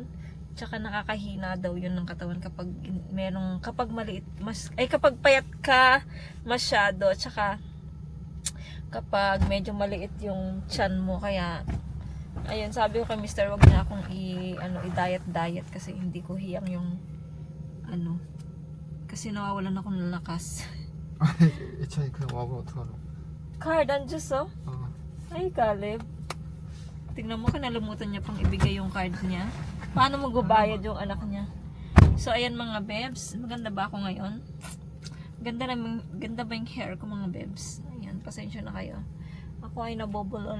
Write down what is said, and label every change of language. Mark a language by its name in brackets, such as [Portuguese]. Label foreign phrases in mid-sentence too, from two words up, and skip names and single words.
[Filipino] Tsaka nakakahina daw yun ng katawan kapag maliit, kapag payat ka masyado, tsaka kapag medyo maliit yung tiyan mo. Kaya ayun, sabi ko kay Mr. wag na akong i-diet kasi hindi ko hiyang yung kasi nawawalan ako ng lakas. [Korean] 예찬이 그냥 와보면 어떡하노? Card, anjus oh. Ay, Caleb. [Filipino] Tingnan mo, kanalimutan niya pang ibigay yung card niya. Paano magbabayad yung anak niya? So, ayan mga bebs. Maganda ba ako ngayon? Ganda ba yung hair ko, mga bebs? Ayan, pasensya na kayo. Ako ay nabobulol.